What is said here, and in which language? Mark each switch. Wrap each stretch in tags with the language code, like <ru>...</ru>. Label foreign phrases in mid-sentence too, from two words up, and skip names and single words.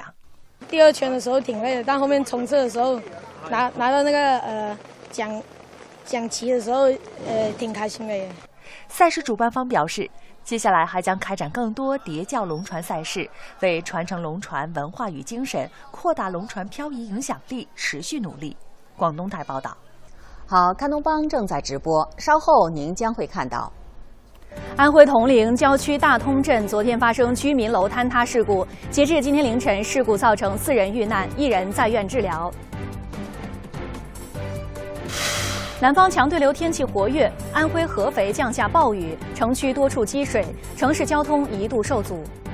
<zh>第2圈的時候挺累的，但後面衝刺的時候拿到那個獎旗的時候，挺開心的耶。賽事主辦方表示，接下來還將開展更多疊教龍船賽事，為傳承龍船文化與精神、擴大龍船漂移影響力持續努力。廣東台報道。好，看東幫正在直播，稍後您將會看到。安徽铜陵郊區大通鎮昨天發生居民樓坍塌事故，截至今天凌晨，事故造成4人遇難，1人在院治療。南方强对流天气活跃，安徽合肥降下暴雨，城区多处积水，城市交通一度受阻。</zh>